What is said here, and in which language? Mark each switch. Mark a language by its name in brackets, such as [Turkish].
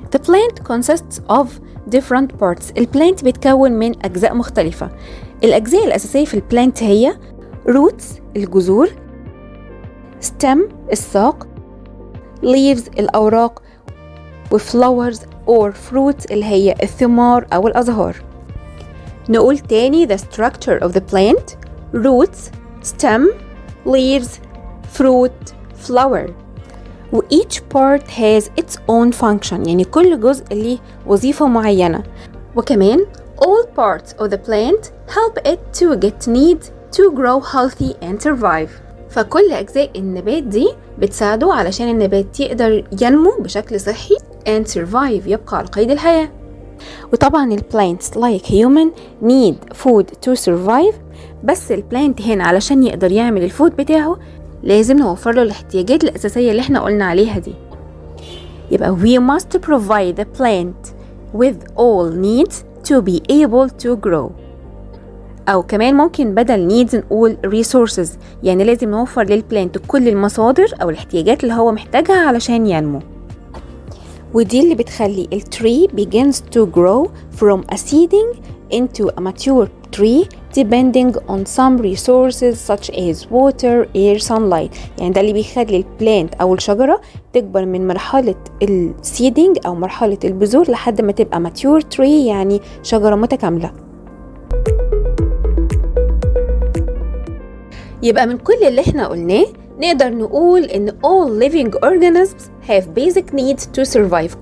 [English] The plant consists of different parts. [Arabic] البلانت بيتكون من اجزاء مختلفة. الأجزاء الأساسية في البلانت هي roots الجذور، stem الساق، leaves الأوراق، وflowers or fruit اللي هي الثمار أو الأزهار. نقول تاني [English] the structure of the plant: roots, stem, leaves, fruit, flower. [Arabic] و [English] each part has its own function، [Arabic] يعني كل جزء ليه وظيفة معينة. [English] وكمان all parts of the plant help it to get needs to grow healthy and survive. [Arabic] فكل أجزاء النبات دي بتساعده علشان النبات يقدر ينمو بشكل صحي [English] and survive، [Arabic] يبقى على قيد الحياة. وطبعا [English] plants like human need food to survive، [Arabic] بس البلانت هنا علشان يقدر يعمل الفود بتاعه لازم نوفر له الاحتياجات الأساسية اللي احنا قلنا عليها دي. [English] يبقى we must provide the plant with all needs to be able to grow. [Arabic] أو كمان ممكن بدل needs نقول resources، يعني لازم نوفر للبلانت كل المصادر أو الاحتياجات اللي هو محتاجها علشان ينمو. ودي اللي بتخلي التري [English] begins to grow from a seedling into a mature tree depending on some resources such as water, air, sunlight. [Arabic] يعني ده اللي بيخلي البلانت أو الشجرة تكبر من مرحلة السيدنج أو مرحلة البذور لحد ما تبقى mature tree، يعني شجرة متكاملة. يبقى من كل اللي احنا قلناه نقدر نقول إن [English] all living organisms have basic needs to survive.